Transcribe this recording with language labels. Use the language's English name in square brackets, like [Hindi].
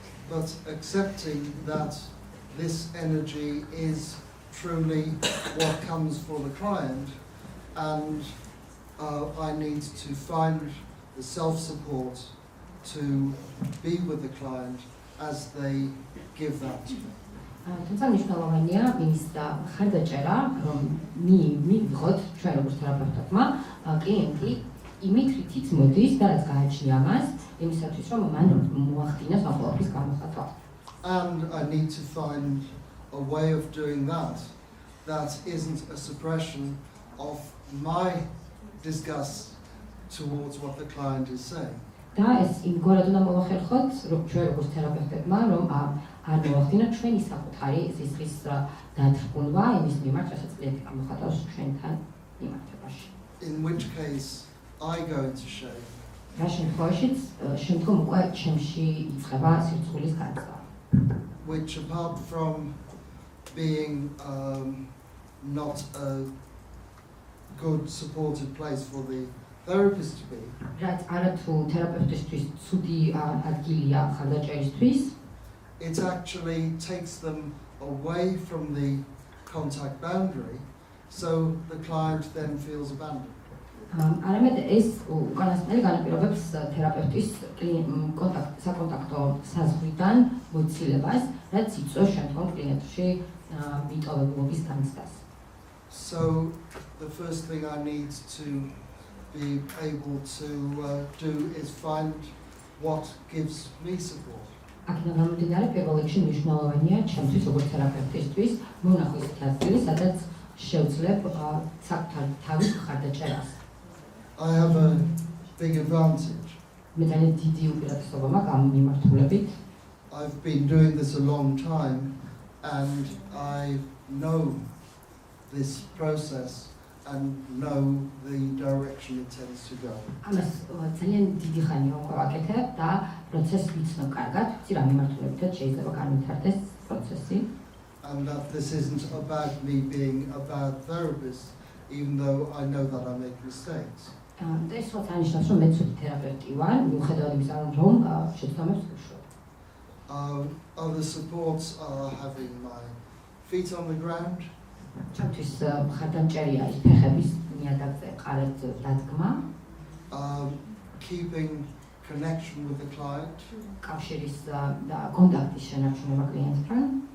[English] But accepting that this energy is truly what comes for the client, and I need to find the self-support to be with the client as they give that to me. [Georgian] თუმცა მნიშვნელოვანია ის და ხარდაჭერა, რომ მივიღოთ ჩვენ როგორც თერაპევტებმა კლიენტი იმით რითიც მოდის და რაც გააჩნია მას, იმისათვის რომ მან მოახდინოს ამ ყველაფრის გამოხატვა. [English] And I need to find a way of doing that that isn't a suppression of my disgust towards what the client is saying. [Georgian] და ეს იმგვარად უნდა მოვახერხოთ, რომ ჩვენ როგორც თერაპევტებმა, რომ არ მოვახდინოთ ჩვენი საკუთარი სისხლის დათრგუნვა იმის მიმართ, რასაც კლიენტი გამოხატავს ჩვენთან მიმართებაში. [English] In which case I go into shame. [Georgian] რა შემთხვევაშიც შემდგომ უკვე ჩემში იწყება სირცხულის განცდა. [English] Which apart from being not a good supported place for the therapist to be, [Georgian] რაც არათუ თერაპევტისთვის ცუდი ადგილია ხარდაჭერისთვის, [English] it actually takes them away from the contact boundary, so the client then feels abandoned. [Georgian] არამედ ეს უკანასკნელი განაპირობებს თერაპევტის საკონტაქტო საზღვრიდან მოცილებას, რაც იწვევს შემდგომ კლიენტში მიტოვებულობის განცდას. [English] So the first thing I need to be able to do is find what gives me support. [Georgian] აქედან გამომდინარე, პირველ რიგში მნიშვნელოვანია ჩემთვის როგორც თერაპევტისთვის მონახო ის ადგილი, სადაც შევძლებ საკუთარ თავის ხარდაჭერას. [English] I have big advantage. [Georgian] მე ძალიან დიდი უპირატესობა მაქვს ამ მიმართულებით. [English] I've been doing this a long time and I know this process and know the direction it tends to go. [Georgian] ამას ძალიან დიდი ხანია უკვე ვაკეთებ და პროცესს ვიცნობ კარგად, ვიცი რა მიმართულებითაც შეიძლება განვითარდეს პროცესი. [English] And that this isn't about me being a bad therapist, even though I know that I make mistakes. [Georgian] და ეს რაც ანიშნავს, რომ მე ცუდი თერაპევტი ვარ, მიუხედავად იმისა, რომ შეცდომებს ვუშვებ. [English] Other supports are having my feet on the ground. [Georgian] ჩემთვის მხარდამჭერია ის ფეხების ნიადაგზე ყარეთ დადგმა. [English] Keeping connection with the client. [Georgian] კავშირის და კონტაქტის შენარჩუნება კლიენტთან.